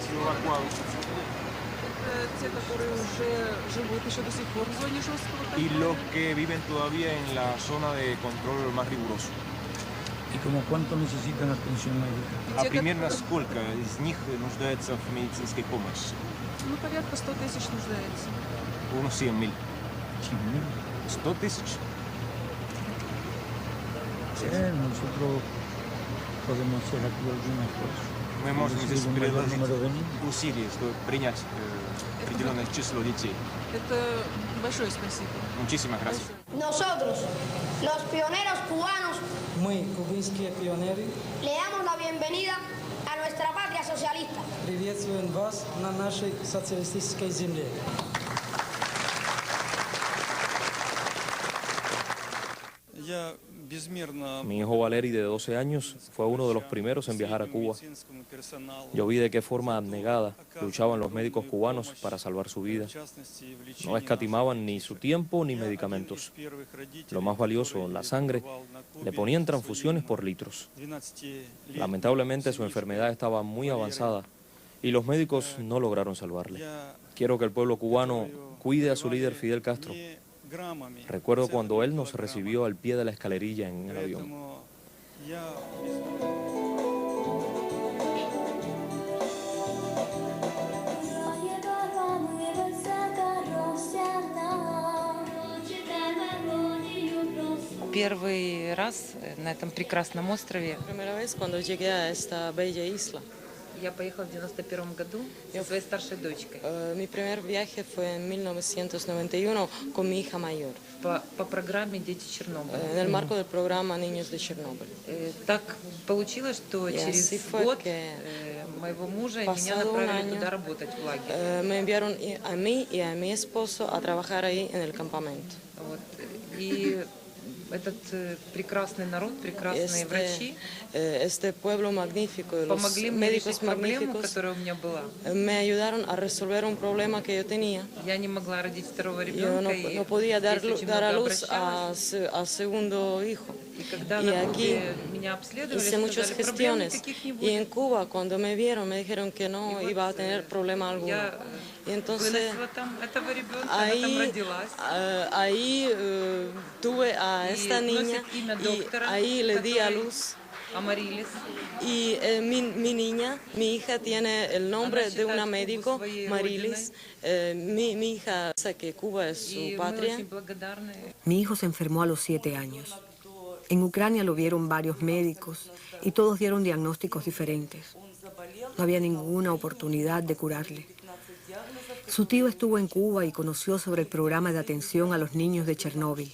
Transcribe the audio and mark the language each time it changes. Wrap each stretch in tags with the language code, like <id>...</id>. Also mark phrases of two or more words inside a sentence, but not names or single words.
<es>evacuados. Y los que viven todavía en la zona de control más riguroso. ¿Y como cuánto necesitan atención médica?</es> <ru>А примерно сколько из них нуждается в медицинской помощи? Ну, порядка 100 тысяч нуждается.</ru> <es>Unos 100.000. 100 тысяч. Nosotros podemos hacer aquí algunas cosas.</es> <ru>Мы можем здесь предложить усилия, чтобы принять определенное число детей. Это большое спасибо.</ru> <es>Muchísimas gracias. Nosotros, los pioneros cubanos,</es> <ru>Мы, кубинские пионеры,</ru> <es>le damos la bienvenida a nuestra patria socialista.</es> <ru>приветствуем вас на нашей социалистической земле.</ru> <es>Mi hijo Valeri, de 12 años, fue uno de los primeros en viajar a Cuba. Yo vi de qué forma abnegada luchaban los médicos cubanos para salvar su vida. No escatimaban ni su tiempo ni medicamentos. Lo más valioso, la sangre, le ponían transfusiones por litros. Lamentablemente su enfermedad estaba muy avanzada y los médicos no lograron salvarle. Quiero que el pueblo cubano cuide a su líder Fidel Castro. Recuerdo cuando él nos recibió al pie de la escalerilla en el avión.</es> <ru>Первый раз на этом прекрасном острове.</ru> <es>Primera vez cuando llegué a esta bella isla.</es> <ru>Я поехала в 91 году со своей старшей дочкой.</ru> <es>Mi primer viaje fue en 1991 con mi hija mayor.</es> <ru>По программе «Дети Чернобыля».</ru> <es>En el marco del programa Niños de Chernobyl.</es> <ru>Так получилось, что через год моего мужа меня направили туда работать в лагерь.</ru> <es>Me enviaron a mí y a mi esposo a trabajar ahí en el campamento.</es> <ru>И этот прекрасный народ, прекрасные врачи</ru> <es>este pueblo magnífico, los</es> <ru>помогли мне решить</ru> <es>médicos</es> <ru>проблему,</ru> <es>magníficos,</es> <ru>которая у меня была.</ru> <es>me ayudaron a resolver un problema que yo tenía.</es> <ru>Я не могла родить второго</ru> <es>Yo</es> <ru>ребенка, и</ru> <es>no podía dar,</es> <ru>здесь очень</ru> <es>dar a</es> <ru>много</ru> <es>luz</es> <ru>обращалась.</ru> <es>a segundo hijo.</es> <ru>И когда</ru> <es>Y</es> <ru>на</ru> <es>aquí</es> <ru>Кубе меня обследовали,</ru> <es>hice muchas</es> <ru>сказали, проблем</ru> <es>gestiones.</es> <ru>никаких не</ru> <es>Y</es> <ru>будет.</ru> <es>en Cuba, cuando me vieron, me dijeron que no iba a tener problema alguno.</es> <ru>Я</ru> <es>Y entonces,</es> <ru>выносила там этого ребенка, она там родилась.</ru> <es>ahí tuve a Y esta niña</es> <ru>носит имя</ru> <es>y</es> <ru>доктора,</ru> <es>ahí le di a</es> <ru>который</ru> <es>luz.</es> <ru>Амарилис.</ru> <es>Y mi niña, mi hija tiene el nombre de una médico, Marilis. Mi hija sabe que Cuba es su</es> <ru>Y мы</ru> <es>patria.</es> <ru>очень благодарны.</ru> <es>Mi hijo se enfermó a los 7 años. En Ucrania lo vieron varios médicos y todos dieron diagnósticos diferentes. No había ninguna oportunidad de curarle. Su tío estuvo en Cuba y conoció sobre el programa de atención a los niños de Chernóbil.</es>